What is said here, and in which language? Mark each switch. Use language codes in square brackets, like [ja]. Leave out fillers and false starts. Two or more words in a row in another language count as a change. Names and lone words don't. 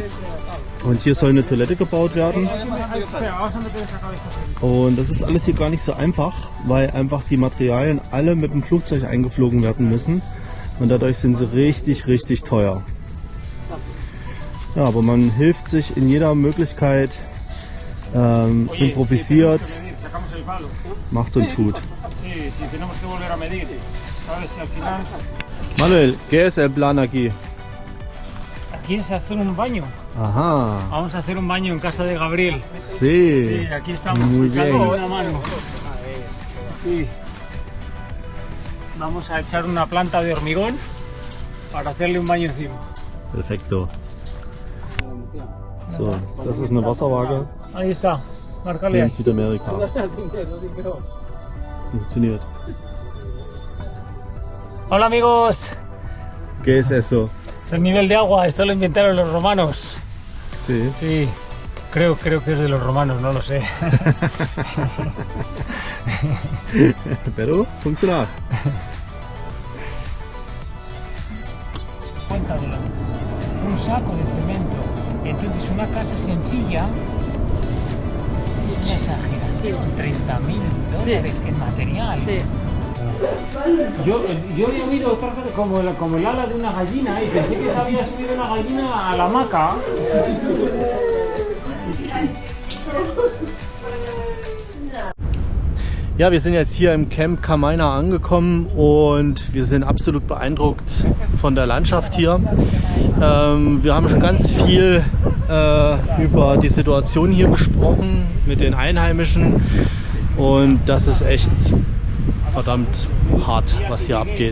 [de] Und hier soll eine Toilette gebaut werden. Und das ist alles hier gar nicht so einfach, weil einfach die Materialien alle mit dem Flugzeug eingeflogen werden müssen. Und dadurch sind sie richtig, richtig teuer. Ja, aber man hilft sich in jeder Möglichkeit, improvisiert, macht und tut. [es] Manuel, ¿qué es el plan aquí? Aquí es hacer un baño. Ajá. Vamos a hacer un baño en casa de Gabriel. Sí. Sí, aquí estamos Muy echando bien. una mano. Sí. Vamos a echar una planta de hormigón para hacerle un baño encima. Perfekto. [de] So, das ist eine Wasserwaage [es] Ahí está. [de] hier [es] Márcale [de] in [es] ahí. [de] Südamerika. Funktioniert. [es] Hola amigos. ¿Qué es eso? Es el nivel de agua. Esto lo inventaron los romanos. Sí. Sí. Creo que es de los romanos, no lo sé. Pero funciona. Cuenta de un saco de cemento. Entonces una casa sencilla es una exageración, $30.000 en material. Sí. Yo había oído otra cosa como el ala de una gallina y pensé que se había subido una gallina a la hamaca. [de] Ja, wir sind jetzt hier im Camp Canaima angekommen und wir sind absolut beeindruckt von der Landschaft hier. Wir haben schon ganz viel über die Situation hier gesprochen mit den Einheimischen und das ist echt verdammt hart, was hier abgeht.